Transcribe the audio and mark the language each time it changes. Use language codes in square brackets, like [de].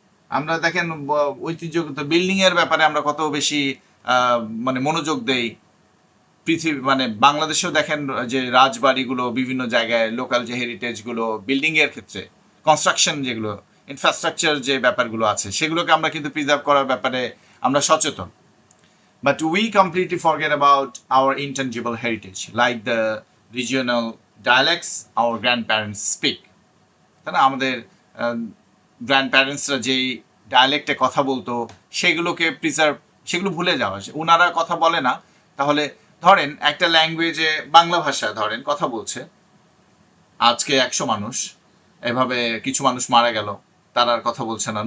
[bn] আমরা দেখেন ঐতিহ্যগত বিল্ডিং এর ব্যাপারে আমরা কত বেশি মানে মনোযোগ দেই। পৃথিবী মানে বাংলাদেশেও দেখেন যে রাজবাড়িগুলো, বিভিন্ন জায়গায় লোকাল যে হেরিটেজগুলো, বিল্ডিং এর ক্ষেত্রে কনস্ট্রাকশন যেগুলো, ইনফ্রাস্ট্রাকচার যে ব্যাপারগুলো আছে, সেগুলোকে আমরা কিন্তু প্রিজার্ভ করার ব্যাপারে আমরা সচেতন। [en] But we completely forget about our intangible heritage, like the regional dialects our grandparents speak. [bn] তাই না? আমাদের গ্র্যান্ড প্যারেন্টসরা যেই ডায়ালেক্টে কথা বলতো, সেগুলোকে প্রিজার্ভ, সেগুলো ভুলে যাওয়া। ওনারা কথা বলে না, তাহলে ধরেন একটা ল্যাঙ্গুয়েজে, বাংলা ভাষা ধরেন কথা বলছে আজকে 100 মানুষ, এভাবে কিছু মানুষ মারা গেল, তারা আর কথা বলছে না।